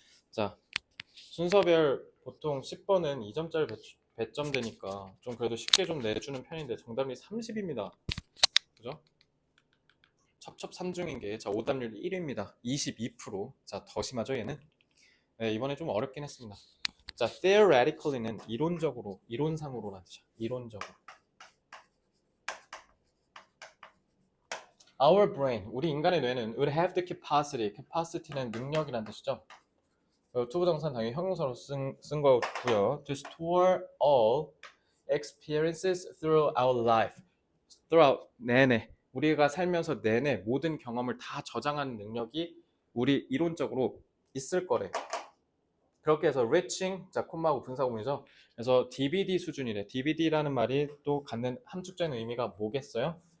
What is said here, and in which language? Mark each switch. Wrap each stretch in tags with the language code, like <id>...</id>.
<ko>자, 순서별 보통 10번은 2점짜리 배점 되니까 좀 그래도 쉽게 좀 내주는 편인데 정답률이 30입니다. 그죠? 첩첩산중인 게, 자, 오답률 1위입니다. 22%. 자, 더 심하죠, 얘는? 네, 이번에 좀 어렵긴 했습니다. 자, theoretically는 이론적으로, 이론상으로라는 뜻이야. 이론적으로.</ko> <en>Our brain,</en> <ko>우리 인간의 뇌는</ko> <en>would have the capacity, capacity는</en> <ko>능력이란 뜻이죠. 투부정사는 당연히 형용사로 쓴 거고요.</ko> <en>To store all experiences throughout our life.</en> <ko>throughout, 내내. 우리가 살면서 내내 모든 경험을 다 저장하는 능력이 우리 이론적으로 있을 거래. 그렇게 해서 reaching, 자, 콤마하고 분사구문이죠. 그래서 DVD 수준이래. DVD라는 말이 또 갖는 함축적인 의미가 뭐겠어요?</ko>